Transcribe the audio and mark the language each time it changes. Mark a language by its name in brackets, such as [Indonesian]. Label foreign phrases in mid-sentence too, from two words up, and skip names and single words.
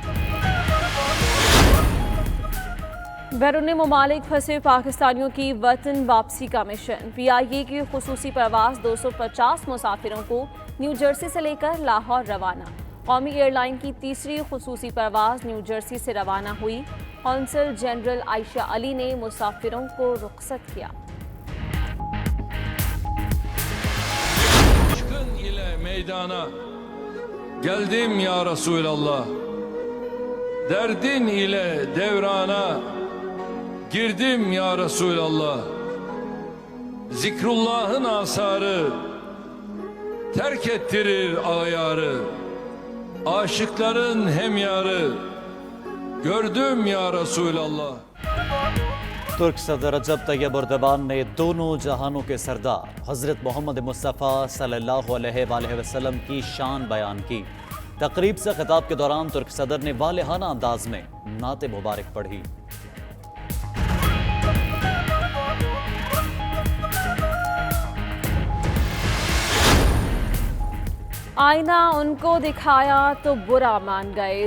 [Urdu] بیرون ممالک پھنسے پاکستانیوں کی وطن واپسی کا مشن. PIA کی خصوصی پرواز 250 مسافروں کو نیو جرسی سے لے کر لاہور روانہ. قومی ایئرلائن کی تیسری خصوصی پرواز نیو جرسی سے روانہ ہوئی. قونصل جنرل عائشہ علی نے مسافروں کو رخصت کیا. [Turkish] Meydana geldim [Arabic] يا رسول الله, [Turkish] derdin ile devrana girdim [Arabic] يا رسول الله. [Turkish] Zikrullah'ın asarı terk ettirir ayarı, aşıkların hemyarı gördüm [Arabic] يا رسول الله. [Urdu] ترک صدر رجب طیب ایردوان نے دونوں جہانوں کے سردار حضرت محمد مصطفیٰ [Arabic] صلى الله عليه وسلم [Urdu] کی شان بیان کی. تقریب سے خطاب کے دوران ترک صدر نے والہانہ انداز میں نعت مبارک پڑھی. آئینہ ان کو دکھایا تو برا مان گئے.